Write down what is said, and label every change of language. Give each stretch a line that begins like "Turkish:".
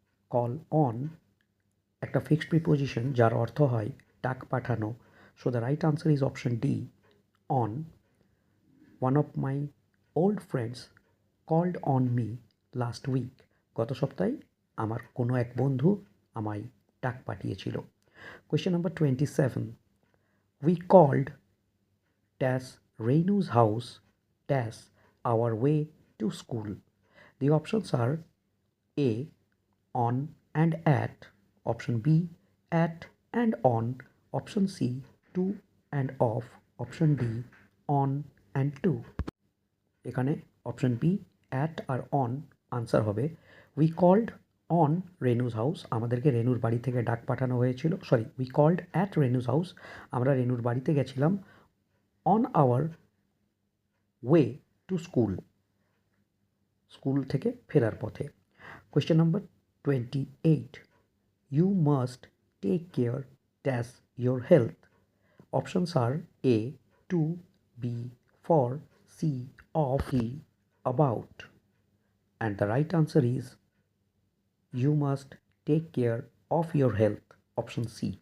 Bangla: Call on একটা fixed preposition যার অর্থ হয় ডাক পাঠানো।
English: So the right answer is option D, on. One of my old friends called on me last week.
Bangla: গত সপ্তাহে আমার কোনো এক বন্ধু আমায় ডাক পাঠিয়েছিল।
English: Question number 27. We called dash Renu's house dash our way to school. The options are A. On and at, option B. At and on, option C. To and off, option D. On and to.
Bangla: এখানে option B at আর on answer হবে।
English: we called on Renu's house,
Bangla: আমাদেরকে রেনুর বাড়ি থেকে ডাক পাঠানো হয়েছিল।
English: sorry, we called at Renu's house,
Bangla: আমরা রেনুর বাড়িতে গেছিলাম।
English: on our way to school,
Bangla: school থেকে ফেরার পথে।
English: Question number 28. You must take care dash your health. Options are A. To, B. For, C. Of, D. About. And the right answer is you must take care of your health, option C.